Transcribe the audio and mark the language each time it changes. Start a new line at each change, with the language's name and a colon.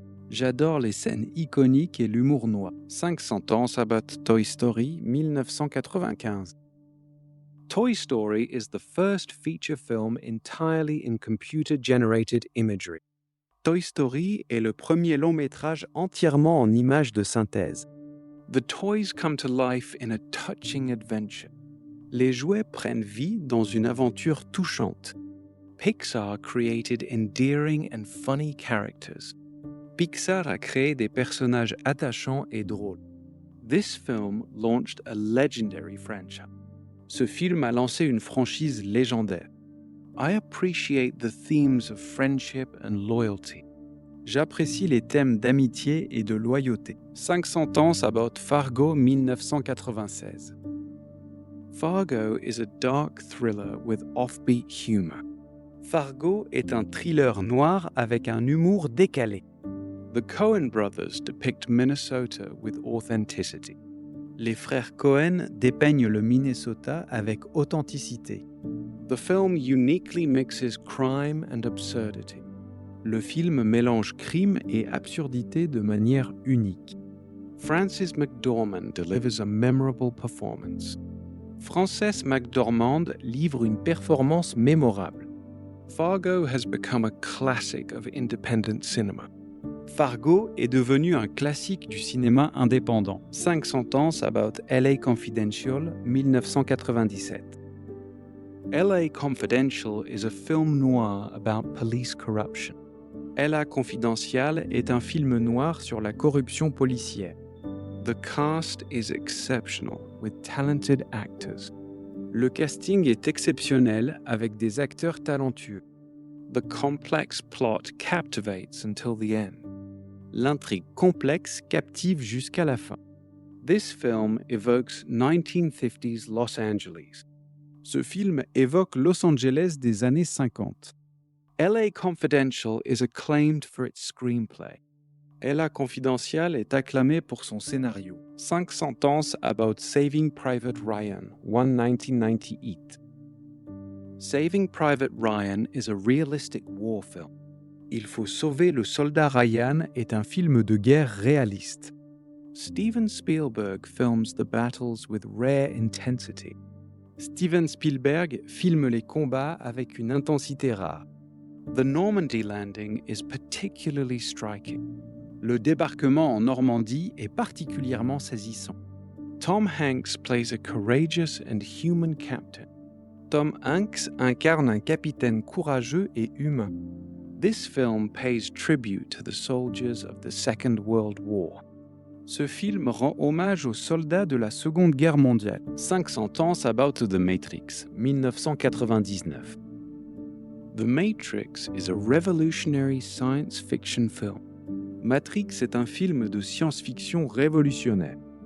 French: J'adore les scènes iconiques et l'humour noir.
English: 5 sentences about Toy Story, 1995. Toy Story is the first feature film entirely in computer-generated imagery.
French: Toy Story est le premier long métrage entièrement en images de synthèse.
English: The toys come to life in a touching adventure.
French: Les jouets prennent vie dans une aventure touchante.
English: Pixar created endearing and funny characters.
French: Pixar a créé des personnages attachants et drôles.
English: This film launched a legendary franchise.
French: Ce film a lancé une franchise légendaire.
English: I appreciate the themes of friendship and loyalty.
French: J'apprécie les thèmes d'amitié et de loyauté.
English: 5 sentences about Fargo, 1996. Fargo is a dark thriller with offbeat humor.
French: Fargo est un thriller noir avec un humour décalé.
English: The Coen brothers depict Minnesota with authenticity.
French: Les frères Coen dépeignent le Minnesota avec authenticité.
English: The film uniquely mixes crime and absurdity.
French: Le film mélange crime et absurdité de manière unique.
English: Frances McDormand delivers a memorable performance.
French: Frances McDormand livre une performance mémorable.
English: Fargo has become a classic of independent cinema.
French: Fargo est devenu un classique du cinéma indépendant.
English: 5 sentences about LA Confidential, 1997. LA Confidential is a film noir about police corruption.
French: LA Confidential est un film noir sur la corruption policière.
English: The cast is exceptional with talented actors.
French: Le casting est exceptionnel avec des acteurs talentueux.
English: The complex plot captivates until the end.
French: L'intrigue complexe captive jusqu'à la fin.
English: This film evokes 1950s Los Angeles.
French: Ce film évoque Los Angeles des années 50.
English: LA Confidential is acclaimed for its screenplay.
French: LA Confidential est acclamé pour son scénario.
English: 5 sentences about Saving Private Ryan, 1998. Saving Private Ryan is a realistic war film.
French: Il faut sauver le soldat Ryan est un film de guerre réaliste.
English: Steven Spielberg films the battles with rare intensity.
French: Steven Spielberg filme les combats avec une intensité rare.
English: The Normandy landing is particularly striking.
French: Le débarquement en Normandie est particulièrement saisissant.
English: Tom Hanks plays a courageous and human captain.
French: Tom Hanks incarne un capitaine courageux et humain.
English: This film pays tribute to the soldiers of the Second World War.
French: Ce film rend hommage aux soldats de la Seconde Guerre mondiale.
English: 5 sentences about The Matrix, 1999. The Matrix is a revolutionary science fiction film.
French: Matrix est un film de science-fiction révolutionnaire.